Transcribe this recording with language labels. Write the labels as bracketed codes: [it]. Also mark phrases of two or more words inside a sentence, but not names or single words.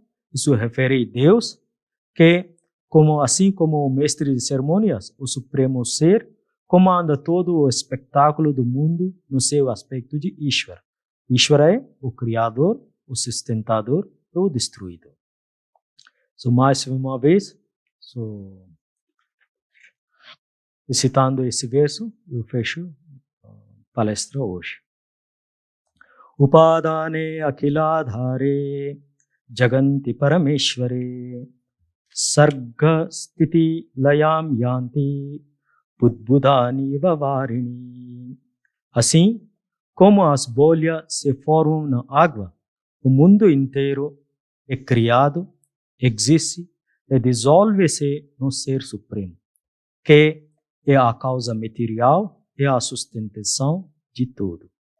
[pt] Isso refere a Deus, que assim como o mestre de cerimônias, o Supremo Ser, comanda todo o espetáculo do mundo no seu aspecto de Ishvara. Ishvara é o Criador, o sustentador e o destruidor. Mais uma vez, citando esse verso, eu fecho a palestra hoje. [sa] Upadane akhiladhare jaganti parameshware sarga sthiti layam yanti budbudani vavarini. [pt] Assim como as bolhas se formam na água, o mundo inteiro é criado, existe e dissolve-se no Ser Supremo, que é a causa material e a sustentação de tudo.